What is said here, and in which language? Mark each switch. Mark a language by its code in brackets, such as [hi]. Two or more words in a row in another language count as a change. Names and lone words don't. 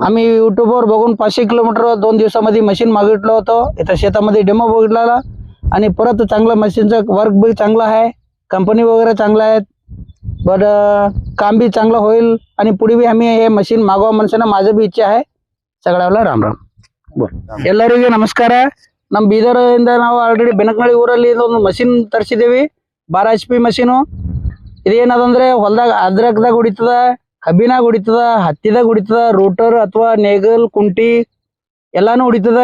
[mr] आम्ही युट्यूबवर बघून 500 किलोमीटर 2 दिवसामध्ये मशीन मागितलं होतं. इथं शेतामध्ये डेमो बघितला आणि परत चांगलं मशीनचं वर्क बी चांगलं आहे, कंपनी वगैरे चांगलं आहेत, बट काम बी चांगलं होईल आणि पुढे बी आम्ही हे मशीन मागवा मनसेना माझं बी इच्छा आहे. [kn] ಸಗಳೆಲ್ಲ ರಾಮ್ ರಾಮ್. ಎಲ್ಲರಿಗೂ ನಮಸ್ಕಾರ. ನಮ್ಮ ಬೀದರ್ ಇಂದ ನಾವು ಆಲ್ರೆಡಿ ಬೆನಕನಳ್ಳಿ ಊರಲ್ಲಿ ಒಂದು ಮಷಿನ್ ತರಿಸಿದ್ದೀವಿ, 12 HP ಮಷೀನು. ಇದೇನದಂದ್ರೆ ಹೊಲದಾಗ ಅದ್ರಕದಾಗ ಹೊಡಿತದ, ಕಬ್ಬಿನಾಗ ಹೊಡಿತದ, ಹತ್ತಿದಾಗ ಹೊಡಿತದ, ರೋಟರ್ ಅಥವಾ ನೇಗಲ್ ಕುಂಟಿ ಎಲ್ಲಾನು ಹೊಡಿತದ.